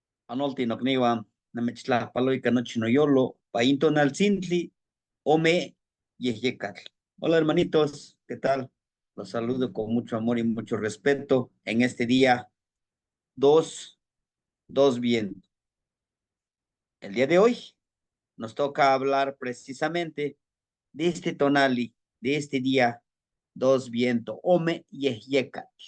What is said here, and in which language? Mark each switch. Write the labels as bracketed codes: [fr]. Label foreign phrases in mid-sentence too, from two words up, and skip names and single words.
[nah] Anolti nokniwa, namechtlajpaloika nochi noyolo, paintonal sintli, ome yehyekatl. [es] Hola hermanitos, ¿qué tal? Los saludo con mucho amor y mucho respeto en este día 2, 2 bien. El día de hoy nos toca hablar precisamente de este tonali, de este día 2 viento, [nah] ome yehyekatl.